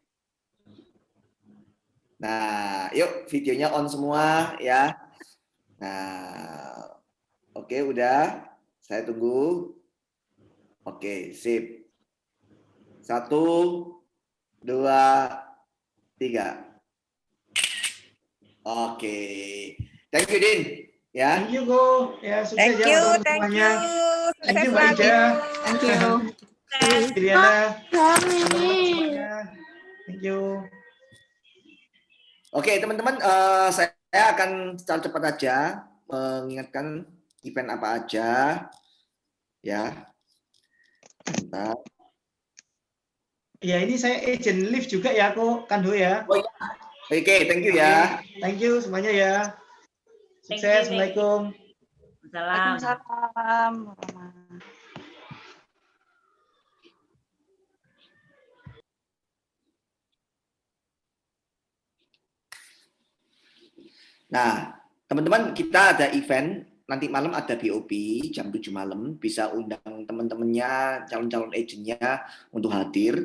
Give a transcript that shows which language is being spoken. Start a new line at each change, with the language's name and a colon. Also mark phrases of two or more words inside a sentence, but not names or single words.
Indonesian: Nah, yuk videonya on semua ya. Nah, oke udah. Saya tunggu. Oke, sip. 1, 2, 3. Oke.
English: Thank you Din. Ya. Thank you Go.
Indonesian: Ya, sukses ya untuk semuanya.
English: Thank you Mbak Ida. Thank you. Diana. Thank you.
Indonesian: Oke teman-teman, saya akan secara cepat aja mengingatkan event apa aja ya. Bentar. Ya ini saya
English: agent live
Indonesian: juga ya aku Kando ya. Oh, iya. Oke,
English: thank you ya. Thank you
Indonesian: semuanya ya. Sukses. Assalamualaikum. Waalaikumsalam. Nah, teman-teman kita ada event nanti malam, ada BOP jam 7 malam, bisa undang teman-temannya, calon-calon agentnya untuk hadir.